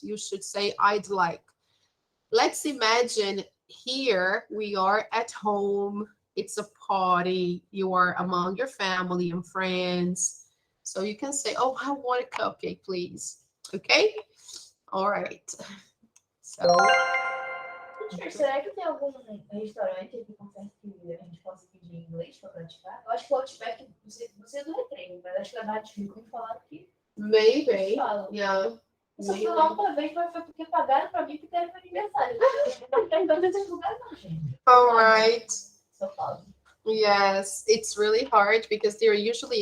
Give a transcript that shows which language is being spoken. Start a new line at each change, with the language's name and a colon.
English: You should say I'd like. Let's imagine here we are at home. It's a party. You are among your family and friends. So you can say, oh, I want a cupcake, please. Okay? All right. So.
Portuguese: Será que tem algum restaurante aqui com que a gente possa pedir em inglês para praticar? Eu acho que o Outback, você não retreino, mas acho que a Nativa me falaram que.
English: Maybe. Yeah.
Portuguese: Só fui lá uma vez, mas foi porque pagaram para mim porque era meu aniversário. Não tem tanto esse lugar, não, gente.
English: All right.
Portuguese: Só falo.
English: Yes, it's really hard because they're usually